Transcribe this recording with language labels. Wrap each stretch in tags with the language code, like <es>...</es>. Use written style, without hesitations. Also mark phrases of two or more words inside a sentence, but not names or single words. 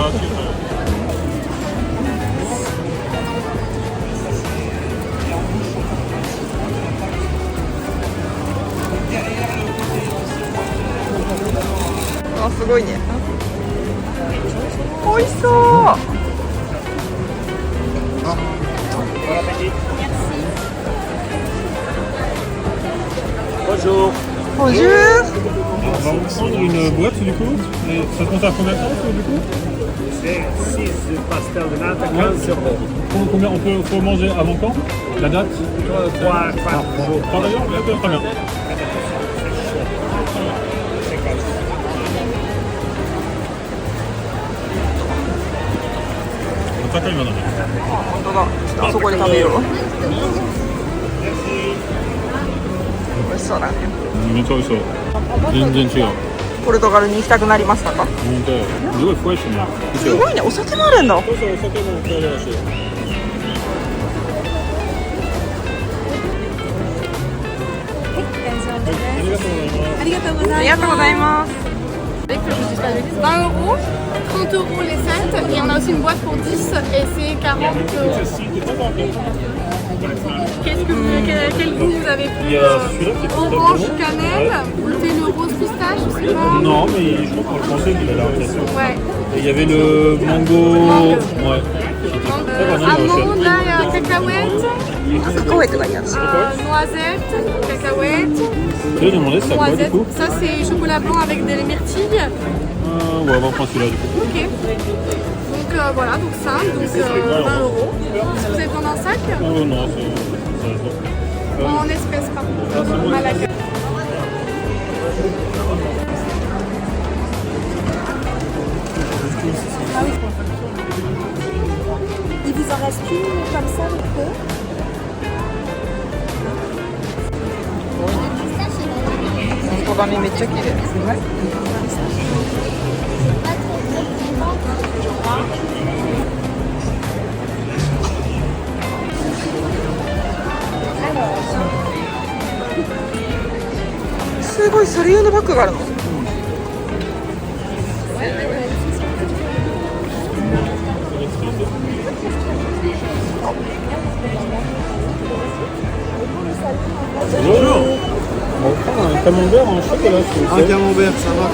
<ja>あ、すごいね。美味しそう。</ja> <fr>Bonjour. Bonjour. On va vous prendre une boîte du coup. Et ça compte à combien de temps du coup? C'est 6 pastel de nata, 15 euros. Combien on faut manger avant quand? La date? 3, 4 jours. Travaillons, d'accord, très bien.</fr> <ja>高いものね。本当だ。ちょっとあそこで食べよう。美味しそうだね。めっちゃ美味しそう。全然違う。ポルトガルに行きたくなりましたか？本当。すごい深いしね。すごいね。お酒もあるんだ。そうそう、お酒も買えるらしい。ありがとうございます。</ja> <fr>20 euros, 30 euros les 7, et on a aussi une boîte pour 10 et c'est 40 euros. Qu'est-ce que vous, quel goût vous avez plus? Orange, cannelle, c'est le rose pistache aussi. Non, mais je crois qu'on le pensait qu'il allait remplacer. Ouais. Et il y avait le mango. Ouais. Almond, là, il y a cacahuètes,</fr> <ja>赤ワイトがいいやつ。</ja> <fr>noisettes, cacahuètes, Je vais demander c'est à quoi du noisettes. coup Ça, c'est chocolat blanc avec des myrtilles. Ouais, on va prendre celui-là du coup. Ok. Donc voilà, donc ça, donc 20 euros. Vous avez besoin d'un sac Oh non, c'est. en espèces, par contre. À l'accueil. Il vous en reste une comme ça, le peu.</fr> <ja>本当だね、めっちゃ綺麗。すごい、それ用のバッグがあるの。</ja> <fr>Bonjour. On va prendre un camembert en chocolat. Un camembert, ça marche.</fr>